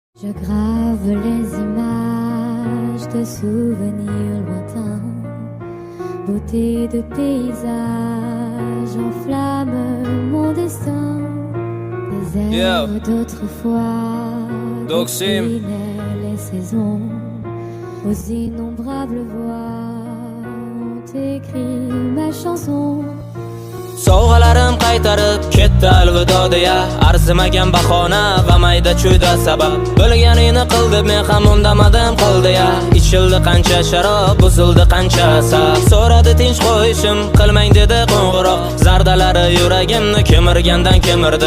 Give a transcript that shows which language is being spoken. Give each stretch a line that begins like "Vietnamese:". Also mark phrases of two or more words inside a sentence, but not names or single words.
French: Je grave les images de souvenirs lointains, beauté de paysage enflamme mon destin. Des airs d'autrefois, déclinent les saisons, aux innombrables voix ont écrit ma chanson.
Uzbek: Sovg'alarim qaytarib ketdi alvido deya, arzimagan bahona va mayda chuyda sabab. Bilganingni qil deb men ham undamadim qil deya, ichildi qancha sharob, buzildi qancha asab. So'radi tinch qo'yishim, qilmang dedi qo'ng'iroq. Zardalari yuragimni kemirgandan kemirdi.